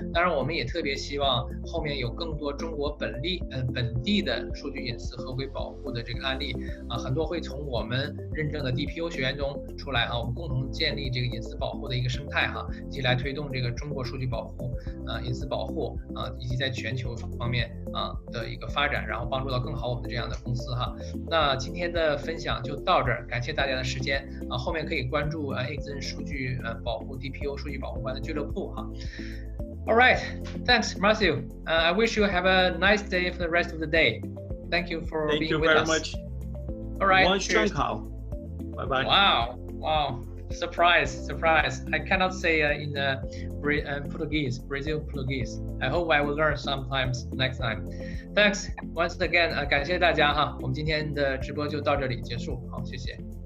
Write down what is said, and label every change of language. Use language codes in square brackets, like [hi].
[zh] 当然，我们也特别希望后面有更多中国本地的数据隐私合规保护的这个案例很多会从我们认证的 DPO 学员中出来我们共同建立这个隐私保护的一个生态以及来推动这个中国数据保护隐私保护以及在全球方面的一个发展，然后帮助到更好我们这样的公司那今天的分享就到这儿，感谢大家的时间后面可以关注Exen 数据保护 DPO 数据保护官的俱乐部 [en] All right, thanks, Marcio. I wish you have a nice day for the rest of the day. Thank you for being with us. Thank you very much. All right. Bye bye. Wow. Surprise. I cannot say in Portuguese, Brazil Portuguese. I hope I will learn sometimes next time. Thanks once again. [zh] 感谢大家我们今天的直播就到这里结束。好，谢谢。